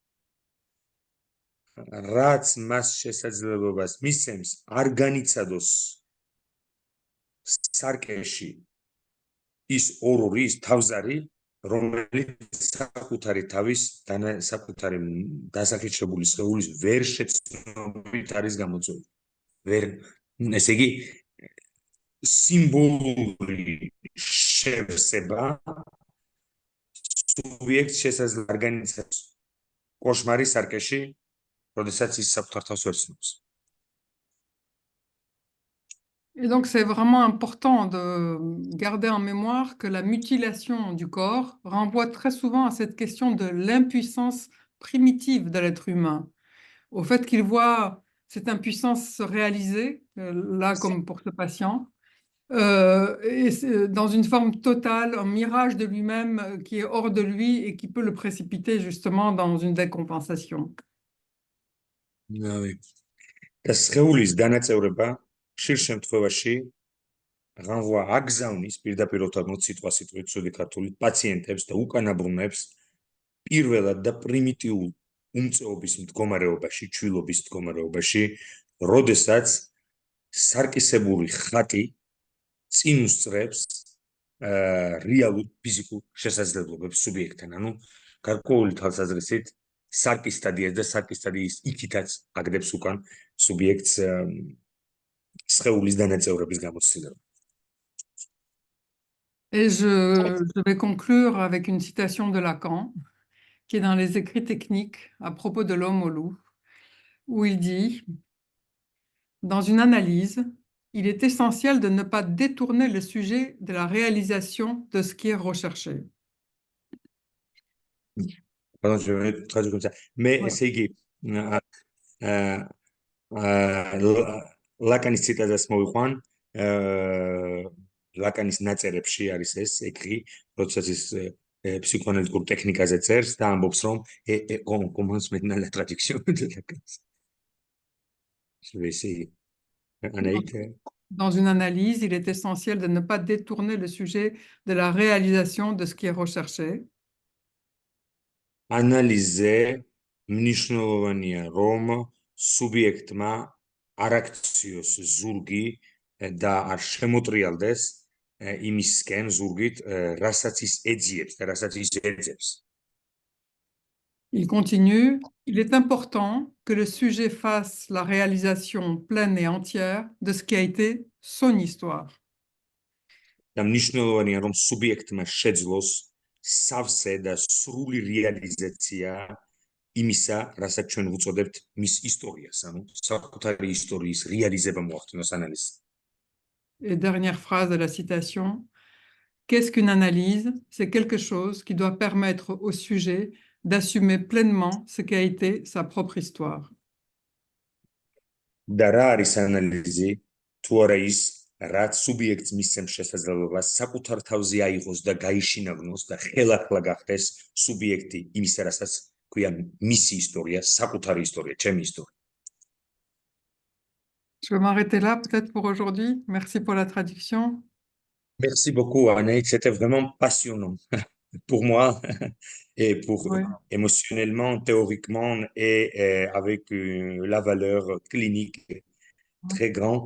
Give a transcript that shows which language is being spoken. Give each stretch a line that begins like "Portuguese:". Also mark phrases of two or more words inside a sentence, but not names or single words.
Georgian: რაც მას შესაძლებლობას მისცემს არ განიცადოს სარკეში ის ორ-ორი, ის თავზარი, რომელიც საკუთარი თავის საკუთარი დასახიჩრებული სხეულის ვერ შეცნობით არის გამოწვეული. ვერ, ესე იგი, სიმბოლური შევსება სუბიექტს შესაძლოა არ განიცადოს კოშმარის სარკეში, როდესაც ის საკუთარ თავს ვერ ცნობს.
French: Et donc, c'est vraiment important de garder en mémoire que la mutilation du corps renvoie très souvent à cette question de l'impuissance primitive de l'être humain, au fait qu'il voit cette impuissance se réaliser, là comme pour ce patient, et dans une forme totale, un mirage de lui-même qui est hors de lui et qui peut le précipiter justement dans une décompensation.
Georgian: და სხეულის დანაწევრება ხშირ შემთხვევაში renvoie აგზავნის პირდაპირ უთანხმოდ სიტყვასიტყვით ცუდი ქართულით პაციენტებს და უკანაბრუნებს პირველად და პრიმიტიულ უმწეობის მდგომარეობაში, ჩვილობის მდგომარეობაში, როდესაც სარკისებური ხატი წინ უსწრებს რეალურ ფიზიკურ შესაძლებლობებს სუბიექტთან. ანუ გარკვეული თვალსაზრისით სარკის სტადიას და სარკის სტადიის იქითაც აგდებს უკან სუბიექტს სხეულის დანაწევრების გამოცდილება.
French: Et je vais conclure avec une citation de Lacan, qui est dans les écrits techniques à propos de l'homme au loup, où il dit, dans une analyse, il est essentiel de ne pas détourner le sujet de la réalisation de ce qui est recherché. Pardon, je vais traduire comme ça. Mais Ouais.
Georgian: c'est იგი ლაკანის ციტატას მოვიყვან, ლაკანის ნაწერებში არის ეს ეკრი, როდესაც ის ფსიქოანალიტიკურ ტექნიკაზე წერს და ამბობს, რომ
French: commence maintenant la traduction de Lacan. Je vais essayer. Anaïs. Dans une analyse, il est essentiel de ne pas détourner le sujet de la réalisation de ce qui est recherché.
Georgian: ანალიზზე მნიშვნელოვანია, რომ სუბიექტმა არ აქციოს ზურგი და არ შემოტრიალდეს იმისკენ ზურგით, რასაც ის ეძიებს და რასაც ის ეძებს.
French: Il continue, il est important que le sujet fasse la réalisation pleine et entière de ce qui a été son histoire.
Georgian: და მნიშვნელოვანია, რომ სუბიექტმა შეძლოს სავსე და სრული რეალიზაცია იმისა, რასაც ჩვენ ვუწოდებთ მის ისტორიას, ანუ საკუთარი ისტორიის რეალიზება მოახდინოს ანალიზს.
French: Et dernière phrase de la citation, qu'est-ce qu'une analyse? C'est quelque chose qui doit permettre au sujet d'assumer pleinement ce qu'a été sa propre histoire.
Georgian: და რა არის ანალიზი? თუ არა ის, რაც სუბიექტს მისცემს შესაძლებლობას საკუთარ თავზე აიღოს და გაიშინაგნოს და ხელახლა გახდეს სუბიექტი იმისა, რასაც ქვია მისი ისტორია, საკუთარი ისტორია, ჩემი ისტორია.
French: Je vais m'arrêter là peut-être pour aujourd'hui. Merci pour la traduction. Merci beaucoup, Anaïs. C'était vraiment passionnant pour moi et pour Oui. émotionnellement, théoriquement et avec la valeur clinique très grande.